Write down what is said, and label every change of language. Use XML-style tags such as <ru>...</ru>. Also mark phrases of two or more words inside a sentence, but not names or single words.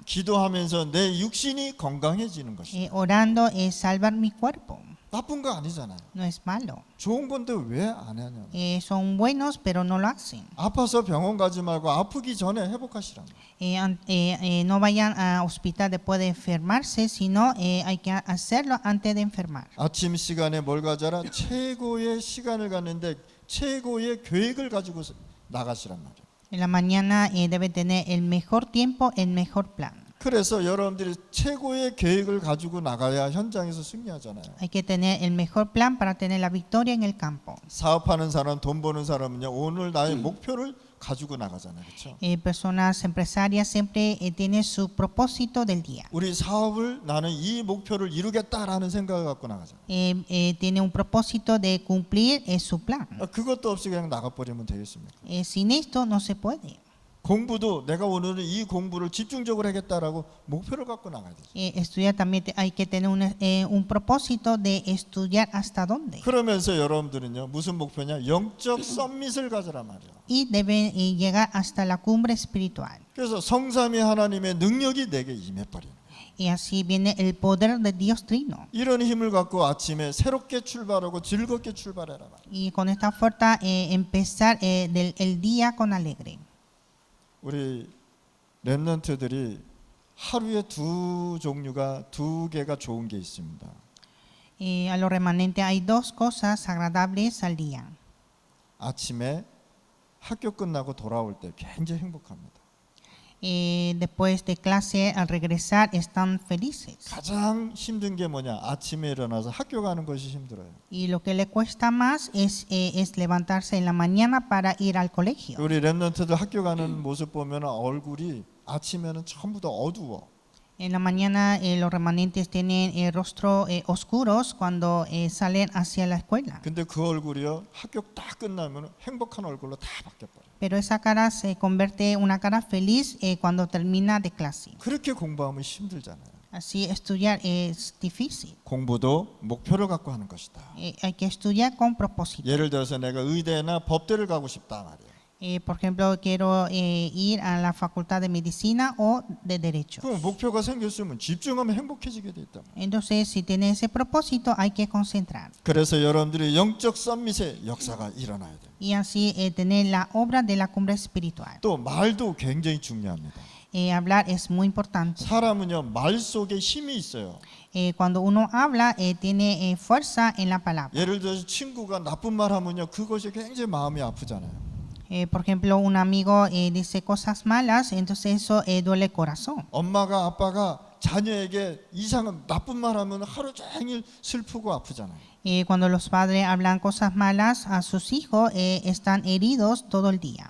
<ko>기도하면서 내 육신이 건강해지는 것이다.</ko> <es>Orando, salvar mi cuerpo.</es> <ko>나쁜 거 아니잖아요.</ko> <es>No es malo.</es> <ko>좋은 건데 왜 안 하냐?</ko> <es>Son buenos, pero no lo hacen.</es> <ko>아파서 병원 가지 말고 아프기 전에 회복하시라는 거예요.</ko> <es>No vayan a hospital después de enfermarse, sino hay que hacerlo antes de enfermar.</es> <ko>아침 시간에 뭘 가져라? 최고의 시간을 갖는데 최고의 계획을 가지고 나가시란 말이에요.</ko> <es>En la mañana debe tener el mejor tiempo, el mejor plan.</es> <ko>그래서 여러분들이 최고의 계획을 가지고 나가야 현장에서 승리하잖아요.</ko> <es>Hay que tener el mejor plan para tener la victoria en el campo.</es> <ko>사업하는 사람, 돈 버는 사람은요, 오늘 나의 목표를 가지고 나가잖아요, 그렇죠?</ko> <es>Personas empresarias siempre tienen su propósito del día.</es> <ko>우리 사업을 나는 이 목표를 이루겠다라는 생각을 갖고 나가잖아요.</ko> <es>Tiene un propósito de cumplir su plan.</es> <ko>그것도 없이 그냥 나가버리면 되겠습니까?</ko> <es>Sin esto no se puede.</es> <ko>공부도 내가 오늘은 이 공부를 집중적으로 하겠다라고 목표를 갖고 나가야 되죠.</ko> <es>Estudiar también hay que tener un propósito de estudiar hasta dónde.</es> <ko>그러면서 여러분들은요, 무슨 목표냐? 영적 썸밋을 가져라 말이야.</ko> <es>Y deben llegar hasta la cumbre espiritual.</es> <ko>그래서 성삼위 하나님의 능력이 내게 임해버리는 거예요.</ko> <es>Y así viene el poder de Dios Trino.</es> <ko>이런 힘을 갖고 아침에 새롭게 출발하고 즐겁게 출발해라 말이야.</ko> <es>Y con esta fuerza empezar el día con alegre.</es> <ko>우리 렘넌트들이 하루에 두 개가 좋은 게 있습니다.</ko> <es>A los remanentes hay dos cosas agradables al día.</es> <ko>아침에 학교 끝나고 돌아올 때 굉장히 행복합니다.</ko> <es>Después de clase, al regresar, están felices.</es> <ko>가장 힘든 게 뭐냐? 아침에 일어나서 학교 가는 것이 힘들어요.</ko> <es>Y lo que le cuesta más es levantarse en la mañana para ir al colegio.</es> <ko>우리 렘넌트들 학교 가는 모습 보면 얼굴이 아침에는 전부 다 어두워.</ko> <es>En la mañana los remanentes tienen el rostro oscuros cuando salen hacia la escuela.</es> <ko>근데 그 얼굴이요 학교 딱 끝나면 행복한 얼굴로 다 바뀌어버려.</ko> <es>Pero esa cara se convierte en una cara feliz cuando termina de clase.</es> <ko>그렇게 공부하면 힘들잖아요.</ko> <es>Así estudiar es difícil.</es> <ko>공부도 목표를 갖고 하는 것이다.</ko> <es>Hay que estudiar con propósito.</es> <ko>예를 들어서 내가 의대나 법대를 가고 싶다 말이에요.</ko> <es>Por ejemplo, quiero ir a la facultad de medicina o de derecho.</es> <ko>그럼 목표가 생겼으면 집중하면 행복해지게 돼 있다.</ko> <es>Entonces, si tiene ese propósito, hay que concentrar.</es> <ko>그래서 여러분들이 영적 썸밋의 역사가 일어나야 돼.</ko> <es>Y así tener la obra de la cumbre espiritual.</es> <ko>또 말도 굉장히 중요합니다.</ko> <es>Hablar es muy importante.</es> <ko>사람은요 말 속에 힘이 있어요.</ko> <es>Cuando uno habla, tiene fuerza en la palabra.</es> <ko>예를 들어서 친구가 나쁜 말 하면요 그것이 굉장히 마음이 아프잖아요.</ko> <es>Por ejemplo, un amigo dice cosas malas, entonces eso duele el corazón.</es> <ko>엄마가 아빠가 자녀에게 이상한 나쁜 말 하면 하루 종일 슬프고 아프잖아요.</ko> <es>Cuando los padres hablan cosas malas a sus hijos, están heridos todo el día.</es>